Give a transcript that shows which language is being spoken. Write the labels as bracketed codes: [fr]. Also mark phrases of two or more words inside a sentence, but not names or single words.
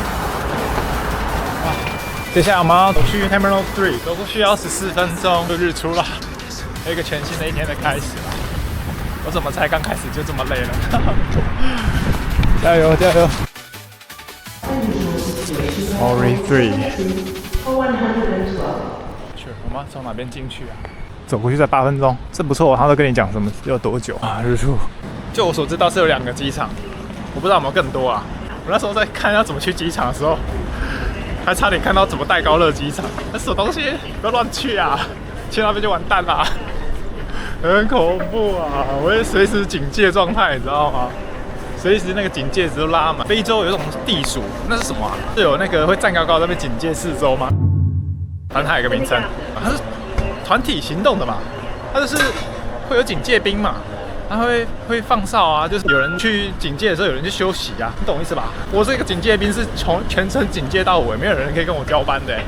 [zh] 接下来我们要走去 Terminal 3， 走过去要14分鐘就日出了，有一個全新的一天的開始了。我怎麼才剛開始就這麼累了？加油加油 ！Ori 3，去，我們要從哪邊進去啊？走過去才8分鐘，這不錯。他都跟你講什麼要多久啊？日出。就我所知道是有2個機場，我不知道有沒有更多啊。我那時候在看要怎麼去機場的時候，還差點看到怎麼戴高樂機場，那什麼東西？不要亂去啊！去那邊就完蛋啦，很恐怖啊！我會隨時警戒狀態，你知道嗎？隨時那個警戒值都拉滿。非洲有一種地鼠，那是什麼啊？是有那個會站高高在那邊警戒四周嗎？反正它有一個名稱，它是團體行動的嘛，它就是會有警戒兵嘛。他會放哨啊，就是有人去警戒的時候，有人去休息啊，你懂意思吧？我這個警戒兵是從全程警戒到尾，沒有人可以跟我交班的。